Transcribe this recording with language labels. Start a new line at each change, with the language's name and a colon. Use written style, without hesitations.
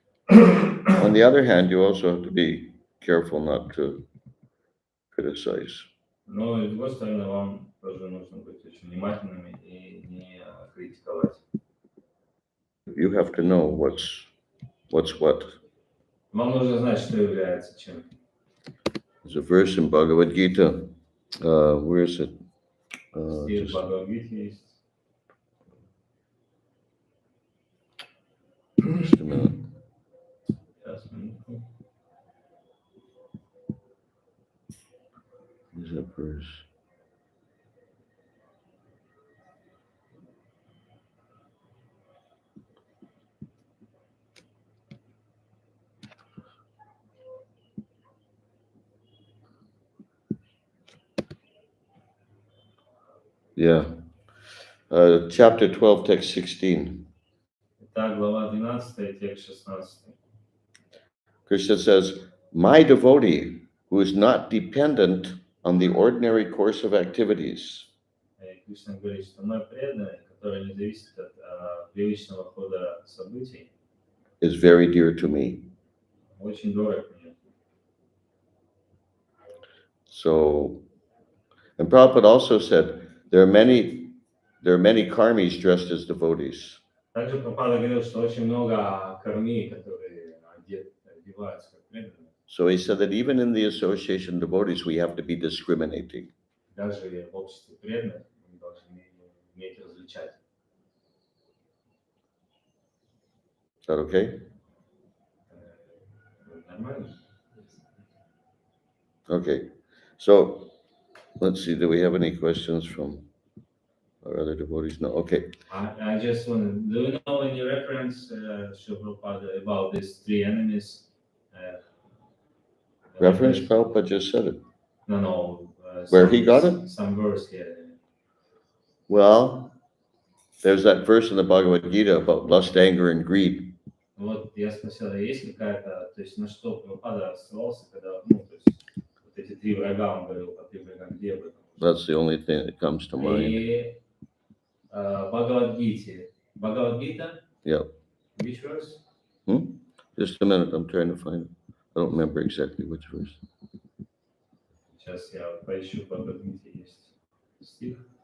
English: On the other hand, you also have to be careful not to criticize.
Russian: Но, с другой стороны, вам тоже нужно быть очень внимательными и не критиковать.
English: You have to know what's what.
Russian: Вам нужно знать, что является чем.
English: There's a verse in Bhagavad Gita. Where is it?
Russian: Стих в Бхагавад-гите есть.
English: Just a minute.
Russian: Сейчас, минутку.
English: Where's that verse? Yeah. Chapter 12, text 16.
Russian: Итак, глава 12, текст 16.
English: Krishna says, my devotee who is not dependent on the ordinary course of activities
Russian: Кришна говорит, что мой преданный, который не зависит от привычного хода событий,
English: is very dear to me.
Russian: очень дорог мне.
English: So, and Prabhupada also said, there are many karmis dressed as devotees.
Russian: Также Прабхупада говорил, что очень много карми, которые одеваются как преданные.
English: So he said that even in the association of devotees, we have to be discriminating.
Russian: Даже в обществе преданных мы должны уметь различать.
English: Is that okay?
Russian: Нормально?
English: Okay. So, let's see, do we have any questions from our other devotees? No, okay. I just want do you know any reference, Srila Prabhupada, about these three enemies? Reference, Prabhupada just said it. No. Where he got it? Some verse, yeah. Well, there's that verse in the Bhagavad Gita about lust, anger, and greed.
Russian: Вот я спросил, есть какая-то, то есть на что Прабхупада ссылался, когда, ну, то есть вот эти три врага, он говорил по три врага, где об этом?
English: That's the only thing that comes to mind.
Russian: И Бхагавад-гите. Бхагавад-гита?
English: Yep. Which verse? Just a minute, I'm trying to find it. I don't remember exactly which verse.
Russian: Сейчас я поищу, в Бхагавад-гите есть стих.